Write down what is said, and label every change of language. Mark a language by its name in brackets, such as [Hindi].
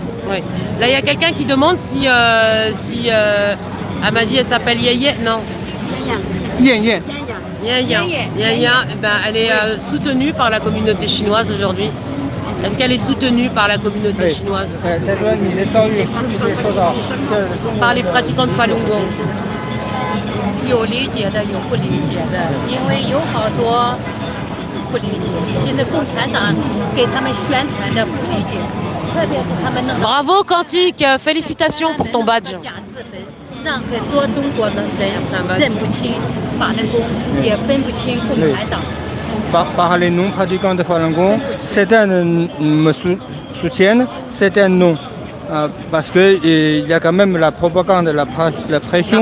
[French] Oui. Là, il y a quelqu'un qui demande si elle m'a dit, elle s'appelle Yeye. Non. Yen Yen. Yaya. Yaya, eh ben, elle est soutenue par la communauté chinoise aujourd'hui. Est-ce qu'elle est soutenue par la communauté chinoise? [Chinese] 他说你的遭遇是不是受到 [French] Par les pratiquants de Falun Gong? [Chinese] 有理解的，有不理解的，因为有好多不理解。其实共产党给他们宣传的不理解，特别是他们那个 [French] Bravo Quantique, félicitations pour ton badge. [Chinese] 假自焚，让很多中国的人认不清法轮功，也分不清共产党。 [French] par les non-pratiquants de Falun Gong, certains me soutiennent, certains non. Parce qu'il y a quand même la propagande, la pression.